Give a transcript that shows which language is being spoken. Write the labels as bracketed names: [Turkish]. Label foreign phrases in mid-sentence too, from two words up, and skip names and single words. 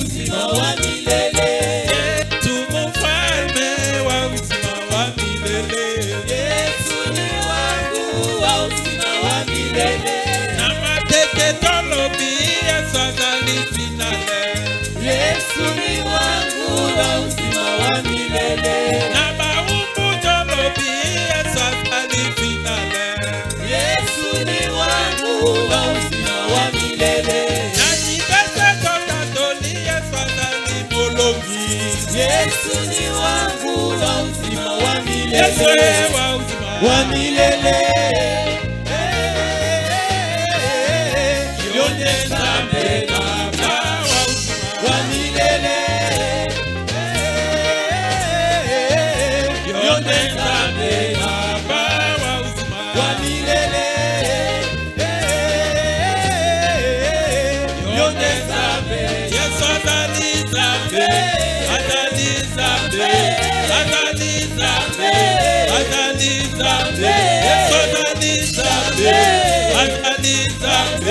[Swahili] uzima wa milele. Yesu mfalme wa uzima wa milele. Yesu ni wangu wa uzima wa milele. [Lingala] Na mateke tolobi Yesu azali finale. [Swahili] Yesu ni wangu wa uzima wa milele. [Lingala] Na baumbu tolobi Yesu azali finale. [Swahili] Yesu ni wangu wa uzima wa milele. [Lingala] Na jibese tokatoli Yesu azali molongi. [Swahili] Yesu ni wangu wa uzima wa milele. Yesu wa uzima wa milele. Yonde Nzambe Baba wa milele. Yonde Nzambe Baba wa milele. Yonde Nzambe [Lingala] Yesu azali Nzambe. Azali Nzambe. Azali Nzambe. Azali Nzambe. Yesu azali Nzambe. Azali Nzambe.